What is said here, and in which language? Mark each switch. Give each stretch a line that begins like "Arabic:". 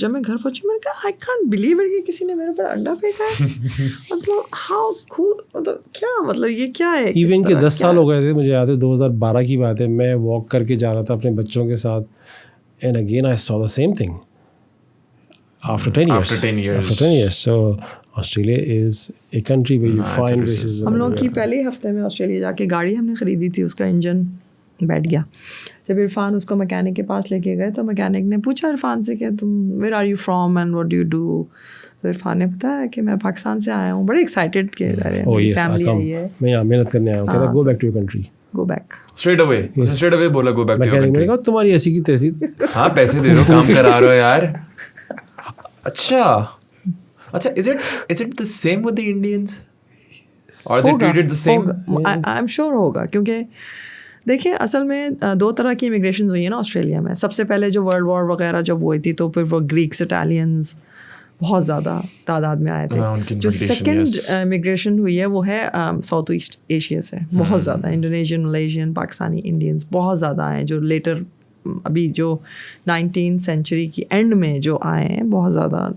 Urdu: جب میں گھر پہنچی میں نے کہا
English: I can't believe it
Urdu: کہ کسی نے میرے اوپر انڈا پھینکا ہے. مطلب
English: how cool,
Urdu: مطلب کیا, مطلب یہ کیا ہے. ایون کہ 10 سال ہو گئے تھے, مجھے یاد ہے 2012 کی بات ہے, میں واک کر کے جا رہا تھا اپنے بچوں کے ساتھ,
English: And again I saw the same thing after 10 years. So Australia is a country where you find racism.
Urdu: ہم لوگ کی پہلے ہفتے میں آسٹریلیا جا کے گاڑی ہم نے خریدی تھی, اس کا انجن بیٹھ گیا. جب عرفان اس کو میکینک کے پاس لے کے گئے تو میکینک نے پوچھا عرفان سے کہ تم
English: Where are you from and what do you do.
Urdu: تو عرفان نے بتایا کہ میں پاکستان سے آیا ہوں, بڑے ایکسائٹیڈ کہ فیملی آئی ہے, میں یہاں محنت کرنے آیا ہوں.
English: کہتا go back to your country, go back straight away بولا go back to your country.
Urdu: تمہاری ایسی کی تیسی, ہاں پیسے دے دو, کام کرا رہے ہو یار.
English: اچھا, is it the same with the Indians? Are they treated the same? I'm sure
Urdu: ہوگا, کیونکہ دیکھیں اصل میں 2 طرح کی امیگریشنز ہوئی ہیں نا آسٹریلیا میں. سب سے پہلے جو ورلڈ وار وغیرہ جب ہوئی تھی تو پھر وہ گریکس اٹالینز بہت زیادہ تعداد میں آئے تھے. جو سیکنڈ امیگریشن ہوئی ہے وہ ہے ساؤتھ ایسٹ ایشیا سے, بہت زیادہ انڈونیشین, ملیشین, پاکستانی انڈینس بہت زیادہ آئے ہیں, جو لیٹر ابھی جو 19th سینچری کی اینڈ میں جو آئے ہیں بہت زیادہ.